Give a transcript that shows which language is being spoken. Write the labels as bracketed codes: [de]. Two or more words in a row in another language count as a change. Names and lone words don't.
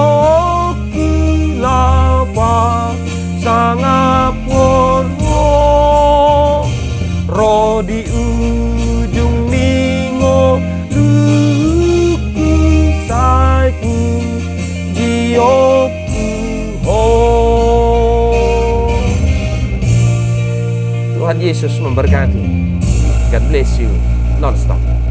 [akb] kulapa sangapon ho, ro di ujung ningo luku saiku gioku ho. [id] Tuhan Yesus memberkati. [en] God bless you non-stop.